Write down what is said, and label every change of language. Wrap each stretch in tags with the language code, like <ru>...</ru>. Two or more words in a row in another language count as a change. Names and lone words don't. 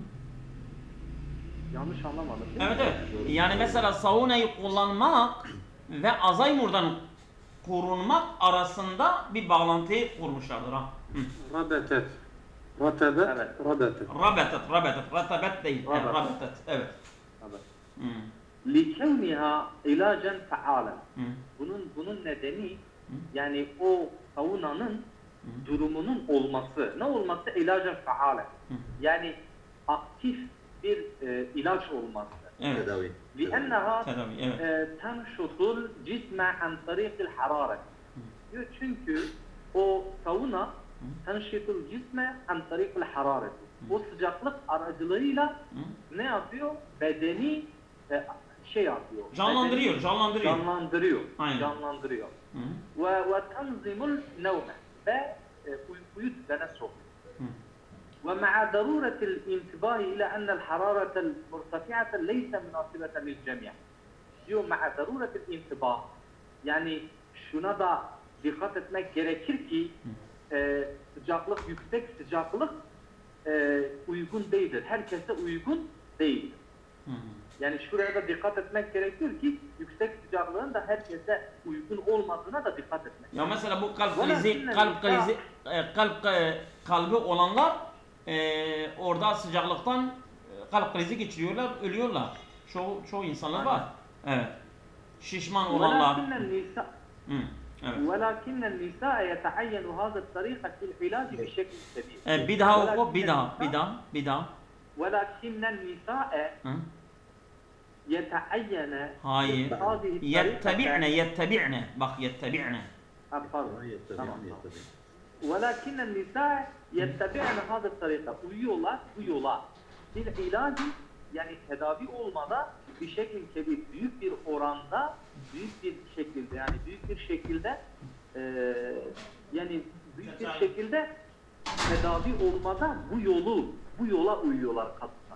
<tr>Yanlış anlamadım değil mi? Evet. Yani mesela saunayı kullanmak ve Alzheimer'dan korunmak arasında bir bağlantıyı kurmuşlardır ha. Rabetet. Ratebet. Evet. Rabetet. Rabetet değil. Rabetet. Evet.</tr> <ar>لِكَوْنِهَا عِلَاجًا فَعَالًا.</ar> <tr>Bunun nedeni yani o saunanın durumunun olması. Ne olması?</tr> <ar>علاجًا فعالًا.</ar> <tr>Yani aktif bir ilaç olması. Evet. Tedavi.</tr> <ar>لِأَنَّهَا</ar> <tr>Tedavi, evet.</tr> <ar>تَنْشُطُ الْجِسْمَ عَنْ طَرِيقِ الْحَرَارَةِ.</ar> <tr>Diyor çünkü o sauna</tr> <ar>تنشط الجسم عن طريق الحرارة.</ar> <tr>O sıcaklık aracılığıyla ne yapıyor? Bedeni yapıyor. Canlandırıyor. Aynen. Canlandırıyor.</tr> <ar>وتنظيم النوم</ar> <tr>ve uykuyu düzene sokuyor.</tr> <ar>ومع ضرورة الانتباه إلى أن الحرارة المرتفعة ليس مناسبة للجميع.</ar> <tr>diyor</tr> <ar>مع ضرورة الانتباه</ar> <tr>yani şuna da dikkat etmek gerekir ki yüksek sıcaklık uygun değildir. Herkese uygun değildir. Yani şuraya da dikkat etmek gerekiyor ki yüksek sıcaklığın da herkese uygun olmadığına da dikkat etmek. Ya mesela bu kalp Valla krizi, dinle, kalp ya. krizi, kalbi olanlar orada sıcaklıktan kalp krizi geçiriyorlar, ölüyorlar. Çoğu insanlar var. Evet. Şişman olanlar.</tr> <ar>ولكن النساء</ar> <tr>Hı, evet.</tr> <ar>ولكن النساء يتعين هذا الطريقة في العلاج بشكل كبير.</ar> <tr>Bir daha oku,</tr> <ar>ولكن</ar> <tr>bir</tr> <ar>النساء-</ar> <tr>daha.</tr> <ar>ولكن النساء Hı? يتعين</ar> <tr>Hayır.</tr> <ar>هذه الطريقة.</ar> <tr>Yettebi'ne. Bak yettebi'ne. Pardon.</tr> <ar>يتبعون</ar> <tr>Tamam.</tr> <ar>يتبعون ولكن النساء يتبعن هذه الطريقة.</ar> <tr>Uyuyorlar bu yola. Bir ilacı yani tedavi olmada bir</tr> <ar>شكل كبير,</ar> <tr>büyük bir oranda, büyük bir şekilde yani büyük bir şekilde yani büyük bir şekilde tedavi olmada bu yola uyuyorlar kadınlar.</tr>